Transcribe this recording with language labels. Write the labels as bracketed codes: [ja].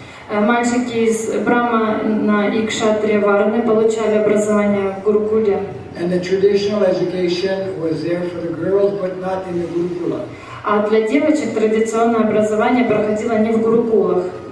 [ru] Мальчики из Брахмана и Кшатрия Варны получали образование в Гурукуле. [en] And the traditional education was there for the girls, but not in the Gurukula. [ru] А для девочек традиционное образование проходило не в Гурукулах.